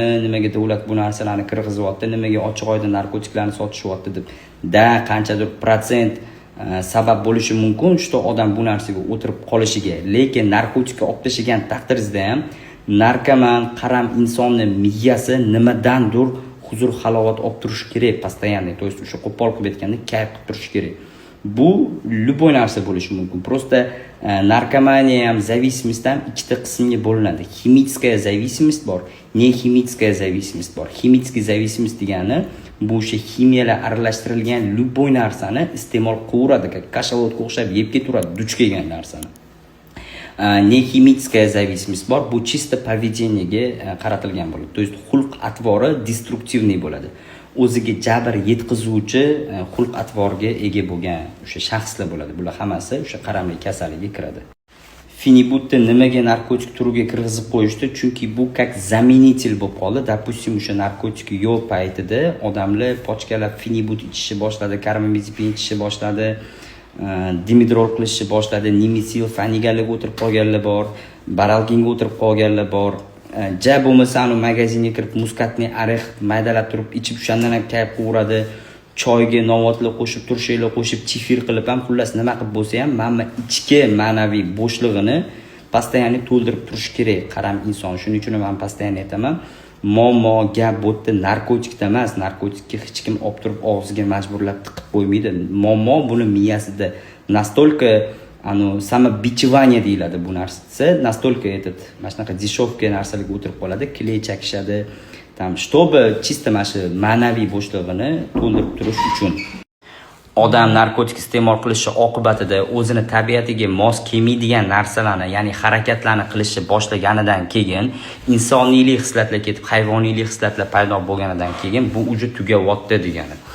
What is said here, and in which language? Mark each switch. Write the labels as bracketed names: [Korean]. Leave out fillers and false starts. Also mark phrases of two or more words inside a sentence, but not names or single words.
[Uzbek] Nimaga davlat bu narsalarni kirg'izyapti? Nimaga ochiq oydin narkotiklarni sotishyapti deb. Qanchadir protsent sabab bo'lishi mumkin, shu odam bu narsaga o'tirib qolishiga. Lekin narkotikka olib tashlagan taqdiringizda ham narkoman, qaram insonni miyasi nimadandir huzur halovat olib turishi kerak, постоянно. [Russian] То есть [Uzbek] o'sha qo'pol qilib aytganda kayf qilib turishi kerak. Bu любой narsa bo'lishi mumkin. Просто narkomaniya ham, зависимость ham ikkita qismga bo'linadi. [Russian] Химическая зависимость bor, neximическая зависимость bor. Химический зависимость [Uzbek] degani bu o'sha ximiyalar aralashtirilgan любой narsani iste'mol qilaveradi, kashalovga o'xshab yeb ketaveradi, duch kelgan narsani. [Russian] Neximическая зависимость [Uzbek] bor, bu [Russian] чисто поведениеga [Uzbek] qaratilgan bo'ladi. [Russian] То есть [Uzbek] xulq atvori destruktivniy bo'ladi. O'ziga jabr yetkazuvchi xulq atvorga ega bo'lgan o'sha shaxslar bo'ladi. Bular hammasi o'sha qaramlik kasalligiga kiradi. Finibutni nimaga narkotik turiga kirgizib qo'yishdi? Chunki bu [Russian] как заменитель [Uzbek] bo'lib qoldi. Допустим, o'sha narkotik yo'q paytida odamlar pochkalab finibut ichishni boshladi, karbamazepin ichishni boshladi, dimidrol qilishni boshladi, nimetil, fanigalga o'tirib qolganlar bor, baralginga o'tirib qolganlar bor. Ja bo'lmasa magazinga kirib muskatni arex maydalab turib ichib o'shandan ham kayf qilaveradi. Choyga novotlar qo'shib, turshaklar qo'shib, chifir qilib ham, xullas nima qilib bo'lsa ham, mana ichki ma'naviy bo'shlig'ini постоянно to'ldirib turish kerak qaram inson. Shuning uchun men постоянно aytaman, muammo gap bu yerda narkotikda emas. Narkotikka hech kim olib turib og'ziga majburlab tiqib qo'ymaydi. Muammo buni miyasida [Russian] настолько самобичевание [Uzbek] deyiladi bu narsa, настолько mana shunaqa deshevka narsalarga o'tirib qoladi, kley chakishadi, [Russian] там, чтобы чисто [Uzbek] mana shu ma'naviy bo'shlig'ini to'ldirib turish uchun. Odam narkotik iste'mol qilishi oqibatida o'zini tabiatiga mos kelmaydigan narsalarni, ya'ni harakatlarni qilishni boshlaganidan keyin insoniylik hislatlar ketib, hayvoniylik hislatlar paydo bo'lganidan keyin bu uje tugayapti degani.